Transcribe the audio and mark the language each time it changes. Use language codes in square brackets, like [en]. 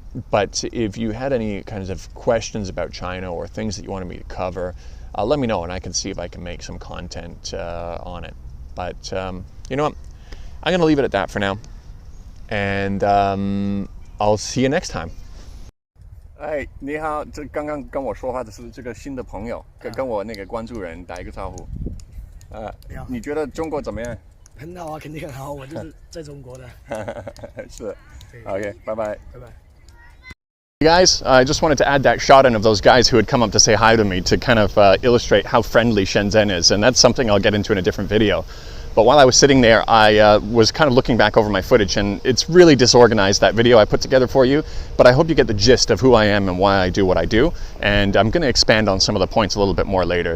[en] But if you had any kinds of questions about China or things that you wanted me to cover, let me know, and I can see if I can make some content on it. But you know what? I'm going to leave it at that for now, and I'll see you next time. [zh] 哎，你好，这刚刚跟我说话的是这个新的朋友，跟我那个关注人打一个招呼。你觉得中国怎么样？很好啊，肯定很好，我就是在中国的。是 ，OK， 拜拜。拜拜。 [en] Guys, I just wanted to add that shot in of those guys who had come up to say hi to me to kind of illustrate how friendly Shenzhen is, and that's something I'll get into in a different video. But while I was sitting there, I was kind of looking back over my footage, and it's really disorganized, that video I put together for you, but I hope you get the gist of who I am and why I do what I do, and I'm going to expand on some of the points a little bit more later.